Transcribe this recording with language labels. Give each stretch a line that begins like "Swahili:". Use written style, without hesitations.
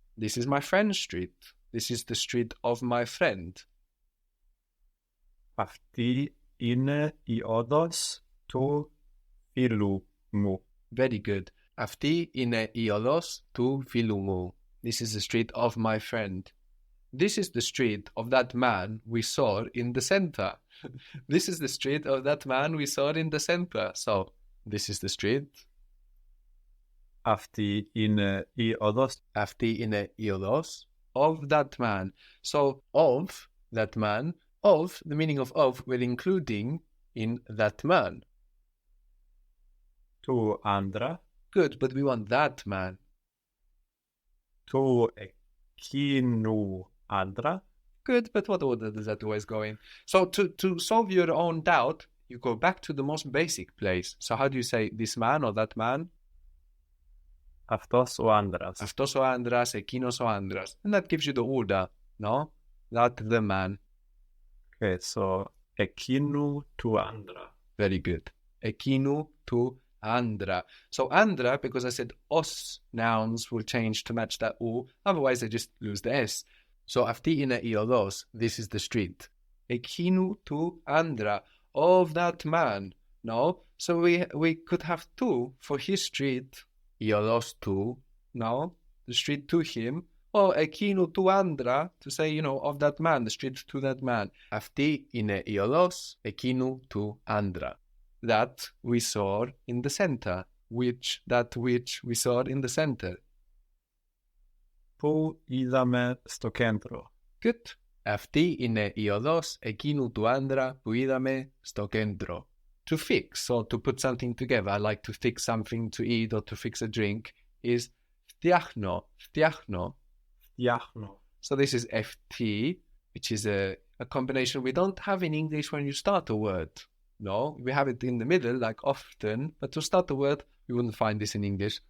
English: This is my friend's street. This is the street of my friend.
Greek: Αυτή είναι η όδος του φίλου μου.
English: Very good.
Greek: Αυτή είναι η οδός του φίλου μου.
English: This is the street of my friend. This is the street of that man we saw in the center. This is the street of that man we saw in the center. So, this is the street.
Greek: Αυτή είναι η όδος. Αυτή είναι η οδός
English: of that man. So, of that man, of, the meaning of, we're including in that man.
Greek: Του άντρα.
English: Good, but we want that man.
Greek: Του εκείνου άντρα.
English: Good, but what order does that always go in? So to solve your own doubt, you go back to the most basic place. So how do you say this man or that man?
Greek: Αυτός ο άντρας. Αυτός ο άντρας, εκείνος ο άντρας.
English: And that gives you the order, no? That the man.
Greek: Okay, so εκείνου του άντρα.
English: Very good.
Greek: Εκείνου του άντρα.
English: So άντρα, because I said os nouns will change to match that u, otherwise they just lose the s.
Greek: So αυτή είναι η οδός.
English: This is the street.
Greek: Εκείνου του άντρα.
English: Of that man. No? So we could have two for his street.
Greek: Η οδός του.
English: No? The street to him. Or
Greek: εκείνου του άντρα,
English: to say, you know, of that man, the street to that man.
Greek: Αυτή είναι η οδός εκείνου του άντρα.
English: That we saw in the center. That which we saw in the center.
Greek: Πού είδαμε στο κέντρο.
English: Good.
Greek: Αυτή είναι η οδός εκείνου του άντρα που είδαμε στο κέντρο.
English: To fix or to put something together, like to fix something to eat or to fix a drink, is φτιάχνω.
Greek: Φτιάχνω. Φτιάχνω.
English: So this is FT, which is a combination we don't have in English when you start a word. No, we have it in the middle, like often, but to start a word, you wouldn't find this in English.